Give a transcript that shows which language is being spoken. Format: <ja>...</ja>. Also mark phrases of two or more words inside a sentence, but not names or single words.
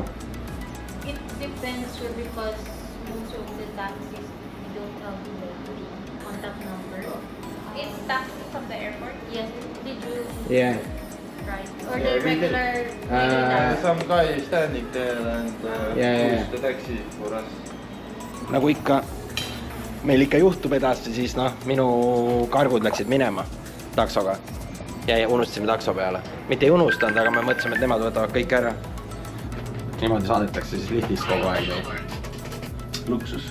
<en>It depends sir, because most of the taxis don't have the contact number. It's taxi from the airport? Yes. Did you Yeah. Right. Or the regular daily Some guy standing there and Yeah. push the taxi for us.</en> <et>Nagu ikka meil ikka juhtub edasi, siis noh, minu kargud läksid minema taksoga ja unustasime takso peale. Mitte ei unustanud, aga me mõtlesime, et nemad võtavad kõik ära. Niimoodi saadetakse siis liftist kogu aeg. Luksus.</et>